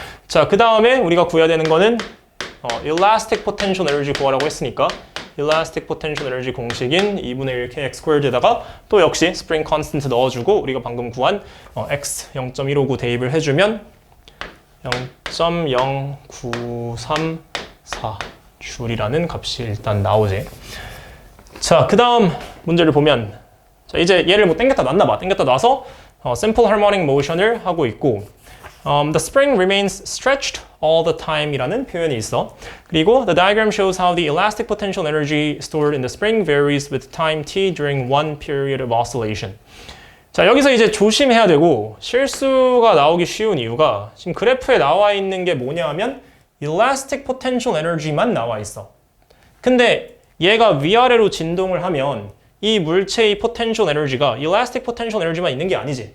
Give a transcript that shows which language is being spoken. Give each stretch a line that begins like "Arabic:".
Korean: 자, 그 다음에 우리가 구해야 되는 거는 elastic potential energy 구하라고 했으니까 elastic potential energy 공식인 2분의 1 kx squared에다가 또 역시 spring constant 넣어주고, 우리가 방금 구한 x 0.159 대입을 해주면 0.0934 줄이라는 값이 일단 나오지. 자, 그 다음 문제를 보면, 자, 이제 얘를 뭐 땡겼다 놨나 봐. 땡겼다 놔서
English: simple harmonic motion을
Korean: 하고 있고
English: the spring remains stretched all the time
Korean: 이라는 표현이 있어. 그리고
English: the diagram shows how the elastic potential energy stored in the spring varies with time t during one period of oscillation.
Korean: 자, 여기서 이제 조심해야 되고 실수가 나오기 쉬운 이유가 지금 그래프에 나와 있는 게 뭐냐 하면 elastic potential energy만 나와 있어. 근데 얘가 위아래로 진동을 하면 이 물체의 potential energy가 elastic potential energy만 있는 게 아니지.